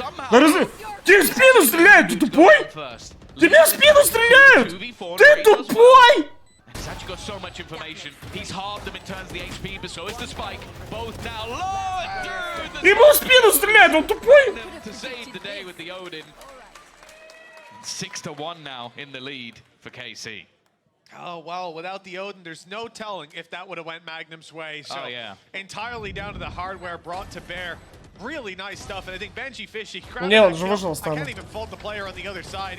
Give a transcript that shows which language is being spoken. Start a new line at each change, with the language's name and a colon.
Russian: Да разве... Тебе в спину стреляют, ты тупой? Тебе в спину стреляют! Ты тупой!
English: He's actually got so much information. He's halved them in terms of the HP, but so is the spike. Both now
Russian: Ему в спину стреляют, он тупой!
English: to save the day with the Odin. 6-1 now in the lead for KC. Oh, well, without the Odin, there's no telling if that would have went Magnum's way. So entirely down to the hardware brought to bear. Really nice stuff, and I think Benji Fishy, I can't even fault the player on the other side.